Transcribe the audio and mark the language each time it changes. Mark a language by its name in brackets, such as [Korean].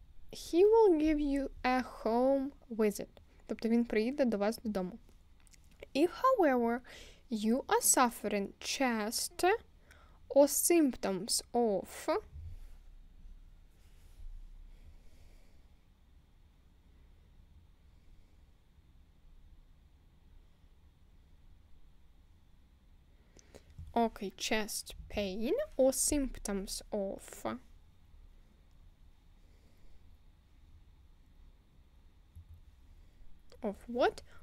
[English] He will give you a home visit. [Ukrainian] Тобто він приїде до вас додому. [English] If, however, you are suffering chest or symptoms of chest pain or symptoms of what?